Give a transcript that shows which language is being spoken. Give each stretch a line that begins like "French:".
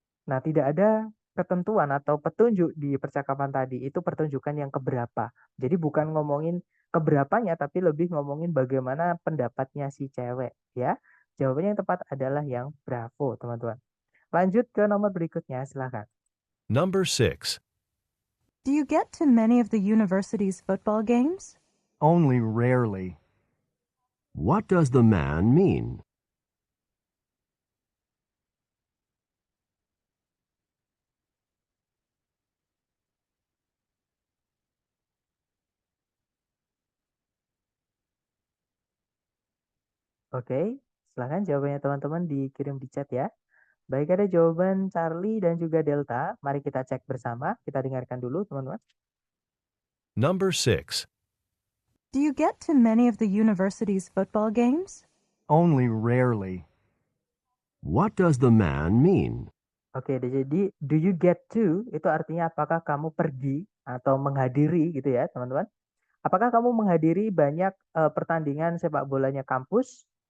Indonesian: Nah, tidak ada ketentuan atau petunjuk di percakapan tadi. Itu pertunjukan yang keberapa. Jadi bukan ngomongin keberapanya, tapi lebih ngomongin bagaimana pendapatnya si cewek. Ya, jawabannya yang tepat adalah yang Bravo, teman-teman. Lanjut ke nomor berikutnya, silakan.
English: Number 6. Do you get to many of the university's football games? Only rarely. What does the man mean?
Indonesian: Oke, silahkan jawabannya teman-teman dikirim di chat ya. Baik, ada jawaban Charlie dan juga Delta. Mari kita cek bersama. Kita dengarkan dulu, teman-teman.
English: Number 6. Do you get to many of the university's football games? Only rarely. What does the man mean?
Indonesian: Oke, jadi
English: do you get to
Indonesian: itu artinya apakah kamu pergi atau menghadiri gitu ya, teman-teman. Apakah kamu menghadiri banyak pertandingan sepak bolanya kampus?